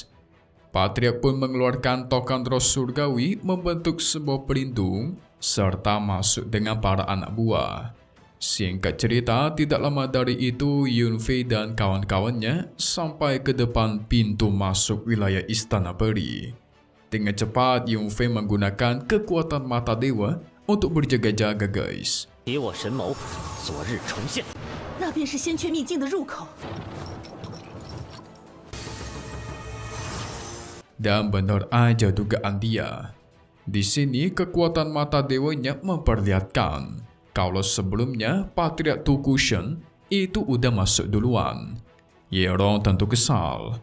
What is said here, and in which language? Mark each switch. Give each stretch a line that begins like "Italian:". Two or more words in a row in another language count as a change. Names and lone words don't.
Indonesian: Patriark pun mengeluarkan token roh surgawi membentuk sebuah pelindung serta masuk dengan para anak buah. Singkat cerita, tidak lama dari itu Yunfei dan kawan-kawannya sampai ke depan pintu masuk wilayah istana peri. Dengan cepat, Yunfei menggunakan kekuatan mata dewa untuk berjaga-jaga guys.
Chinese: 以我神谋，昨日重现。那便是仙阙秘境的入口。
Indonesian: Dan benar aja dugaan dia. Di sini kekuatan mata dewanya memperlihatkan kalau sebelumnya Patriark Tokushan itu udah masuk duluan. Yeron tentu kesal.